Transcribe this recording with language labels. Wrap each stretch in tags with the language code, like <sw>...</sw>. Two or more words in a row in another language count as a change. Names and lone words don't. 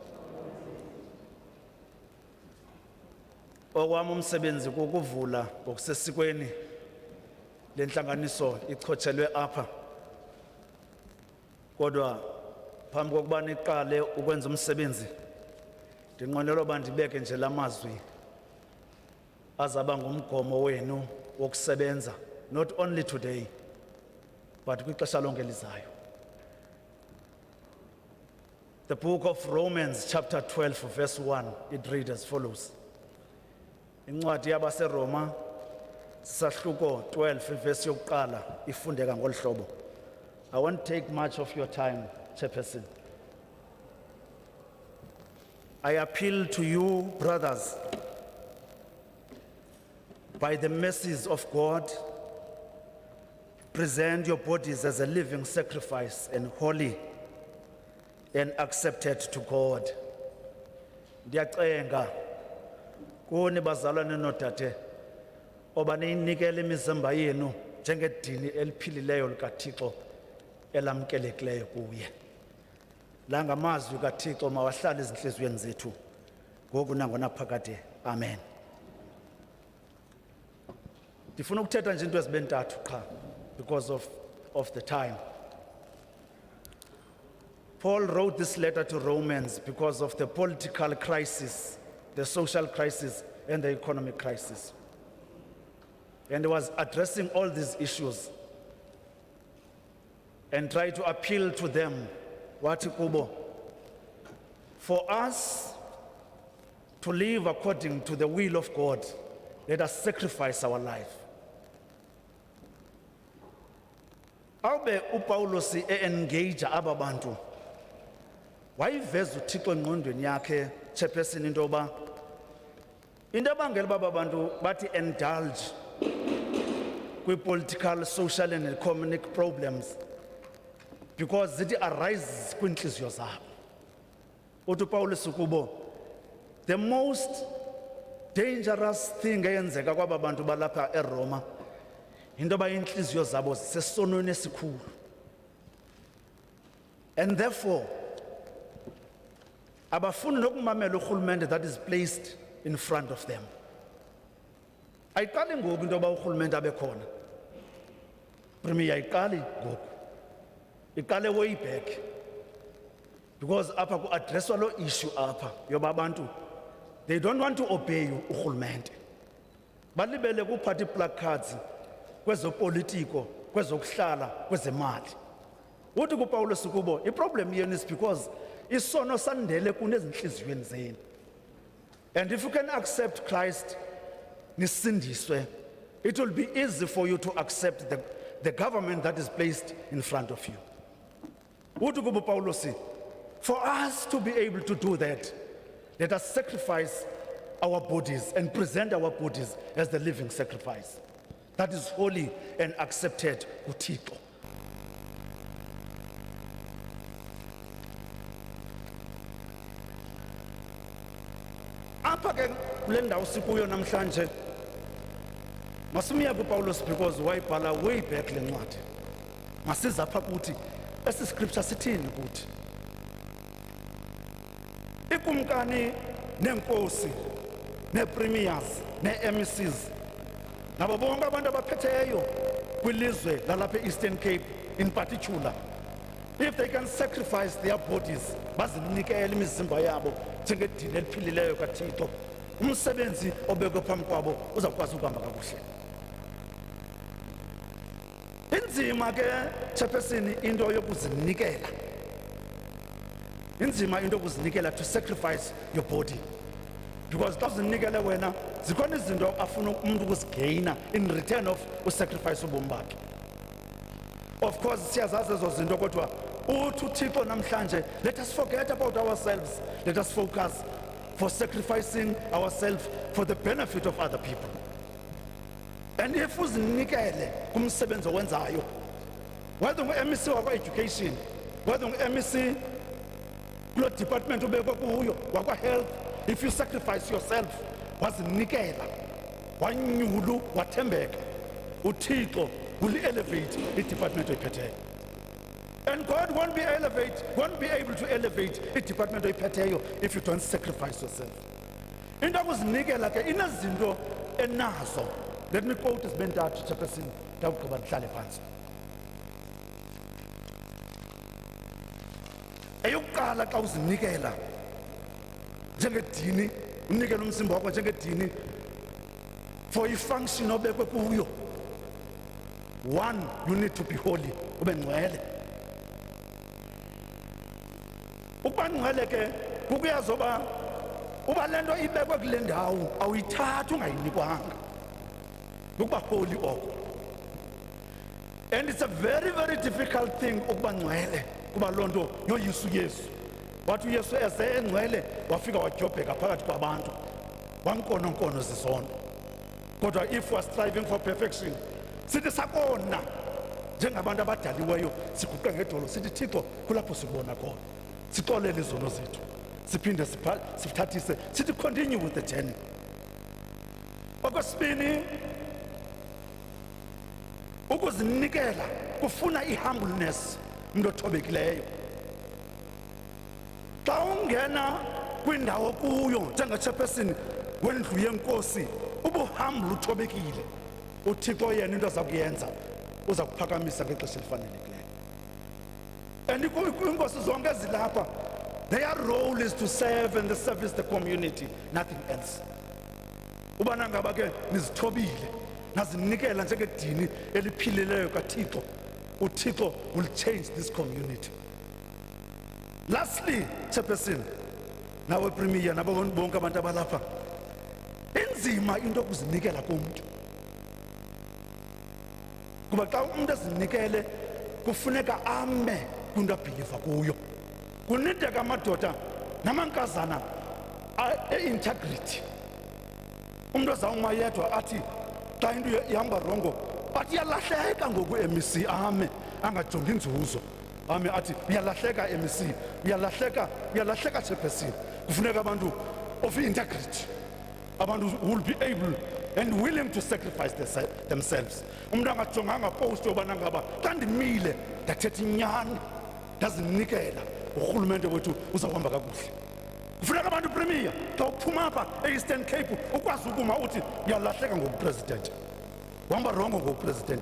<xh>Okwami umsebenzi kukuvula ngokusesikweni lenhlanganiso ichotshelwe apha. Kodwa phambi kokuba niqale ukwenza umsebenzi, ndinqwenela uba ndibeke nje lamazwi azaba ngumgomo wenu wokusebenza,</xh> <en>not only today but</en> <xh>kwixesha lonke lizayo.</xh> <en>The book of Romans chapter 12 verse 1, it reads as follows.</en> <xh>Incwadi yabaseRoma sahluko 12 verse yokuqala ifundeka ngolu hlobo.</xh> <en>I won't take much of your time, Chairperson. I appeal to you, brothers, by the mercies of God, present your bodies as a living sacrifice and holy and accepted to God.</en> <xh>Ndiyacenga kuni bazalwane nodade oba niyinikele imizimba yenu njengedini eliphilileyo likaThixo elamkelekileyo kuye. La ngamazwi kaThixo mawahlale ezinhliziyweni zethu ngoku nangonaphakade. Amen. Ndifuna ukuthetha nje into ezibentathu qha</xh> <en>because of the time. Paul wrote this letter to Romans because of the political crisis, the social crisis, and the economic crisis. And he was addressing all these issues and tried to appeal to them,</en> <xh>wathi kubo,</xh> <en>for us to live according to the will of God, let us sacrifice our life.</en> <xh>Awube uPaulos engage aba bantu, wayiveza uThixo engqondweni yakhe chairperson into yoba into ebangela uba abantu bathi indulge</xh> <en>kwi-political, social and economic problems because</en> <xh>zithi arise kwiintliziyo zabo. Uthi uPaulus kubo,</xh> <en>the most dangerous thing</en> <xh>eyenzeka kwaba bantu balapha eRoma into yoba iintliziyo zabo zisesonweni esikhulu.</xh> <en>And therefore,</en> <xh>abafuni nokumamela urhulumente</xh> <en>that is placed in front of them.</en> <xh>Ayiqali ngoku into yoba urhulumente abe khona. Premier ayiqali ngoku. Iqale</xh> <en>way back.</en> <xh>Because apha ku-addresswa lo issue apha yoba abantu</xh> <en>they don't want to obey</en> <xh>urhulumente. Balibele kuphatha placards kwezopolitiko, kwezokuhlala, kwezemali. Uthi kuPaulus kubo, i-problem yenu</xh> <en>is because</en> <xh>isono sandele kunezinhliziyweni zenu.</xh> <en>And if you can accept Christ,</en> <xh>nisindiswe,</xh> <en>it will be easy for you to accept the government that is placed in front of you.</en> <xh>Uthi kubo Paulus,</xh> <en>for us to be able to do that, let us sacrifice our bodies and present our bodies as the living sacrifice. That is holy and accepted</en> <xh>kuThixo. Apha ke kule ndawo sikuyo namhlanje masimiya kuPaulus because wayibhala</xh> <en>way back</en> <xh>le ncwadi. Masiza apha kuthi esi scripture sithini kuthi. Ikumkani nenkosi nepremiers neMCs nabo bonke abantu abaphetheyo kwilizwe lalapha eEastern Cape</xh> <en>in particular, if they can sacrifice their bodies</en> <xh>bazinikele imizimba yabo njengedini eliphilileyo kaThixo, umsebenzi obekwe phambi kwabo uzakwazi ukuhamba kakuhle. Inzima ke chairperson into yokuzinikela. Inzima into yokuzinikela,</xh> <en>to sacrifice your body.</en> <xh>Because xa uzinikele wena zikhona izinto afuna umuntu ukuzigaina</xh> <en>in return of</en> <xh>usacrifice ubomi bakhe.</xh> <en>Of course</en> <xh>siyazazi ezo zinto kodwa uthi uThixo namhlanje,</xh> <en>let us forget about ourselves, let us focus for sacrificing ourselves for the benefit of other people.</en> <xh>And if uzinikele kumsebenzi owenzayo, whether ngu-MEC wakwa-education, whether ngu-MEC kulo department ubekwe kuyo wakwa-health,</xh> <en>if you sacrifice yourself,</en> <xh>wazinikela, wanyulu, wathembeka, uThixo</xh> <en>will elevate</en> <xh>i-department oyiphetheyo.</xh> <en>And God won't be able to elevate</en> <xh>i-department oyiphetheyo</xh> <en>if you don't sacrifice yourself.</en> <xh>Into yokuzinikela ke inezinto enazo.</xh> <en>Let me quote as</en> <xh>bentathu chairperson ndawugqiba ndihlale phantsi. Eyokuqala xa uzinikela njengedini, unikela umzimba wakho njengedini for i-function obekwe kuyo.</xh> <en>One, you need to be holy,</en> <xh>ube ngcwele. Ukuba ngcwele ke kukuyazi uba le nto ibekwe kule ndawo awuyithathi ungayinikwanga. Ukuba holy oko.</xh> <en>And it's a very, very difficult thing</en> <xh>ukuba ngcwele kuba loo nto yoyisa uYesu. Wathi uYesu eze engcwele wafika wadyobheka phakathi kwabantu wankononkono zizono. Kodwa</xh> <en>if we are striving for perfection,</en> <xh>sithi sakona njengabantu abadaliweyo siguqe ngedolo sithi Thixo kulapho sikubona khona, sixolele izono zethu, siphinde sithathise sithi</xh> <en>continue with the journey.</en> <xh>Okwesibini, ukuzinikela kufuna i-humbleness, umuntu othobekileyo. Xa ungena kwindawo kuyo njengachairperson wendlu yenkosi, ubuhumble, uthobekile, uThixo yena into aza kuyenza uza kuphakamisa ngexesha elifanelekileyo. And inkosi zonke ezilapha,</xh> <en>their role is to serve and service the community, nothing else.</en> <xh>Ubana ngaba ke nizithobile nazinikela njengedini eliphilileyo kaThixo, uThixo</xh> <en>will change this community.</en> <xh>Lastly, chairperson nawe premier nabo bonke abantu abalapha, inzima into yokuzinikela komuntu. Kuba xa umuntu ezinikele kufuneka ame kwinto abhiliva kuyo. Kunideka amadoda namankazana integrity. Umuntu azawuma yedwa athi xa into ihamba rongo athi iyalahleka ngoku MEC ame angajongi inzuzo. Ame athi uyalahleka MEC, uyalahleka chairperson. Kufuneka abantu</xh> <en>of integrity. Abantu who will be able and willing to sacrifice themselves.</en> <xh>Umuntu angajonganga post yobana ngaba xa ndimile ndathetha inyani ndazinikela urhulumente wethu uzawuhamba kakuhle. Kufuneka abantu premier xa uphuma apha e-Eastern Cape ukwazi ukuma uthi uyalahleka ngokupresident. Uhamba rongo ngokupresident.</xh>